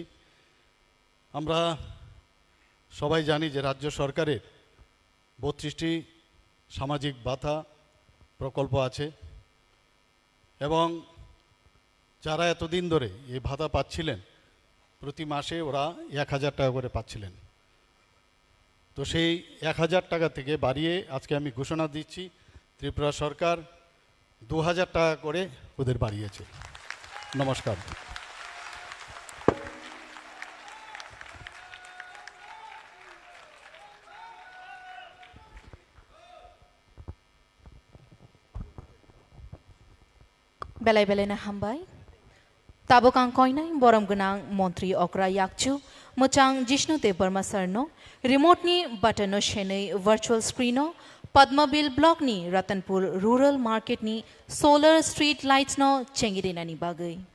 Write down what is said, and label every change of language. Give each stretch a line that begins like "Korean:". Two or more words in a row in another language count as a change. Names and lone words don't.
Bangla: আমরা সবাই জানি যে রাজ্য সরকারের 32টি সামাজিক ভাতা প্রকল্প আছে এবং যারা এতদিন ধরে এই ভাতা পাচ্ছিলেন প্রতি মাসে ওরা 1000 টাকা করে পাচ্ছিলেন। তো সেই 1000 টাকা থেকে বাড়িয়ে আজকে আমি ঘোষণা দিচ্ছি ত্রিপুরা সরকার 2000 টাকা করে ওদের বাড়িয়েছে। নমস্কার।
Kok Borok: बेलाय बेलायना हामबाय। ताबोकां कयनाय बरम गनां मन्त्री अक्रा याकचु मोचां जिष्णु देव बर्मा सरनो रिमोटनी बटनो शेनै
English: virtual screen
Kok Borok: पद्मबिल ब्लॉकनी रतनपुर
English: rural market solar street lights
Kok Borok: चेंगिरिनानी बागै।